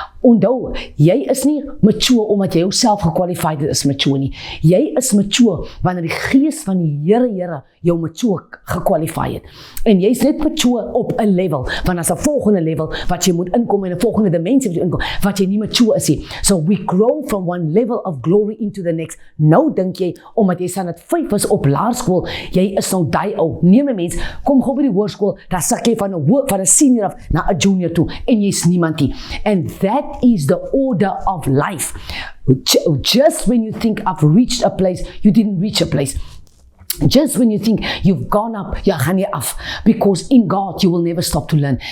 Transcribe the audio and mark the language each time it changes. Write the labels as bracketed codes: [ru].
[af] Onthou, jy is nie mature omdat jy jouself gekwalified is mature nie. Jy is mature wanneer die gees van die Here jou mature gekwalified het. En jy's net mature op 'n level, want as 'n volgende level wat jy moet inkom en 'n volgende dimensie wat jy inkom, wat jy nie mature is nie. [en] So we grow from one level of glory into the next. [af] Nou dink jy, omdat jy standaard 5 is op laerskool, jy is nou daai ou. Nee my mens, kom gou by die hoërskool, dan sak jy van 'n senior af na 'n junior toe en jy's niemand nie. [en] And that is the order of life. Just when you think I've reached a place, you didn't reach a place. Just when you think you've gone up, [af] gaan jy af. [en] Because in God you will never stop to learn.